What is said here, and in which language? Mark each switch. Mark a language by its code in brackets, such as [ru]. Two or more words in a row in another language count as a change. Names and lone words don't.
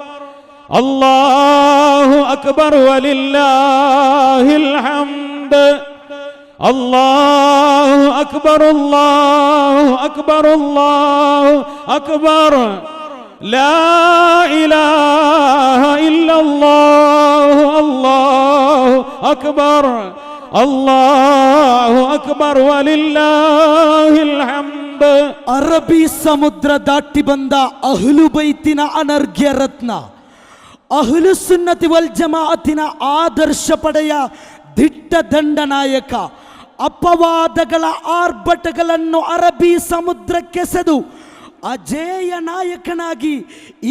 [ar] الله أكبر ولله الحمد، الله أكبر، الله أكبر، الله أكبر، لا إله إلا الله، الله أكبر، الله أكبر ولله الحمد. [kn] ಅರಬ್ಬಿ ಸಮುದ್ರ ದಾಟಿ ಬಂದ [ar] أهل البيت [kn] ಅನರ್ಘ್ಯ ರತ್ನ [ar] أهل السنة والجماعة [kn] ಆದರ್ಶ ಪಡೆಯ ದಿಟ್ಟ ದಂಡನಾಯಕ, ಅಪವಾದಗಳ ಆರ್ಭಟಗಳನ್ನು ಅರಬ್ಬಿ ಸಮುದ್ರಕ್ಕೆಸೆದು ಅಜೇಯ ನಾಯಕನಾಗಿ ಈ